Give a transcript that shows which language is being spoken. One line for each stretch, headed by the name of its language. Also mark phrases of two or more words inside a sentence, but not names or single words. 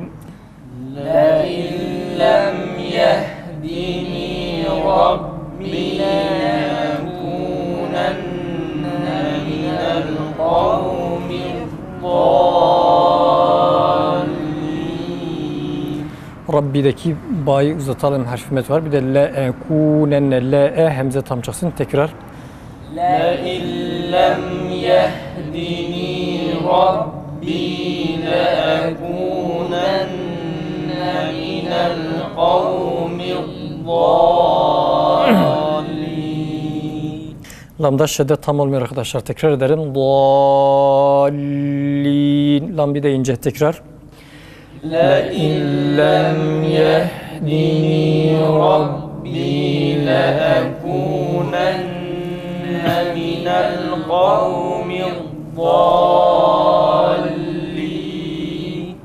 Arabic: لئن لم يهدني ربي لأكونن من القوم الضالين.
Turkish: Rabbi'deki ba'yı uzatalım, harf met var. Bir de le'ekunenne, le'e hemze tam çıksın. Tekrar.
Arabic: لئن لم يهدني ربي لأكونن من القوم الضالين.
Turkish: Lamda şiddet tam olmuyor arkadaşlar. Tekrar ederim. Dallin. Lam bir de ince tekrar.
Arabic: لئن لم يهدني ربي لأكونن من القوم الضالين.